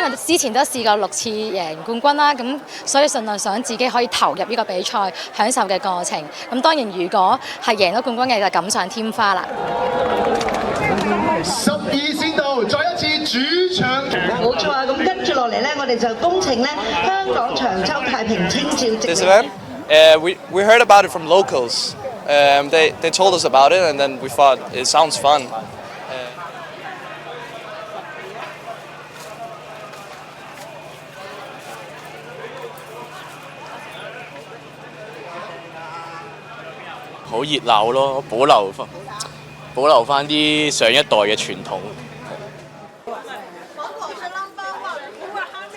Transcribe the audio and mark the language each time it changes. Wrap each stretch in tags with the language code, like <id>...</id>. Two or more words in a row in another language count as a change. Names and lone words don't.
<yue>因為之前都試過6次贏冠軍啦，咁所以盡量想自己可以投入呢個比賽，享受嘅過程。咁當然如果係贏咗冠軍嘅就錦上添花啦。 12線道，再一次主場。冇錯啊！咁跟住落嚟咧，我哋就恭請咧香港長洲太平清醮職。</yue> <en>This event, we heard about it from locals. They told us about it, and then we thought it sounds fun.</en> <yue>好熱鬧咯，保留翻啲上一代嘅傳統。</yue>